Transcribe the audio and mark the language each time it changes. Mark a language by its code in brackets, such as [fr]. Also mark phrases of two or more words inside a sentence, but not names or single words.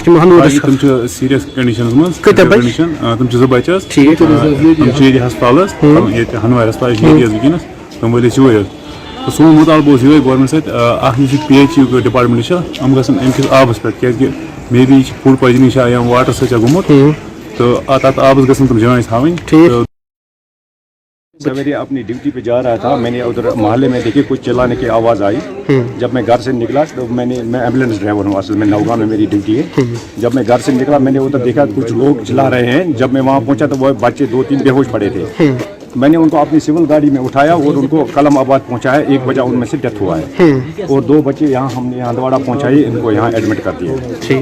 [ks] تِم چھِ سیٖریَس کَنڈِشنَس منٛز کَنڈِشن تِم چھِ 2 بَچہِ حظ تِم چھِ ییٚتہِ ہسپتال حظ ییٚتہِ ہنوارِ ہسپتال چھِ ییٚتی حظ وٕنکٮ۪نَس تِم وٲلۍ أسۍ یوٗرۍ حظ تہٕ سون مُطالبہٕ اوس یِہوٚے گورمٮ۪نٹ سۭتۍ اَکھ یُس یہِ پی ایچ یُک ڈِپاٹمٮ۪نٛٹ چھِ یِم گژھن اَمہِ کِس آبَس پٮ۪ٹھ کیٛازِکہِ مے بی یہِ چھِ [en] food poisoning [ks] چھا یا واٹر سۭتۍ چھا گوٚمُت تہٕ تَتھ آبَس گژھن تِم جانچ تھاوٕنۍ. [ur] سویرے اپنی ڈیوٹی پہ جا رہا تھا میں نے ادھر محلے میں دیکھی کچھ چلانے کی آواز آئی جب میں گھر سے نکلا تو میں [en] ambulance driver [ur] ہوں اصل میں نوگاں میں میری ڈیوٹی ہے جب میں گھر سے نکلا میں نے ادھر دیکھا کچھ لوگ چلا رہے ہیں جب میں وہاں پہنچا تو وہ بچے 2-3 بے ہوش پڑے تھے میں نے ان کو اپنی سول گاڑی میں اٹھایا اور ان کو کلم آباد پہنچایا 1 بچہ ان میں سے ڈیتھ ہوا ہے اور 2 بچے یہاں ہم نے ہندواڑہ پہنچائے ان کو یہاں ایڈمٹ کر دیا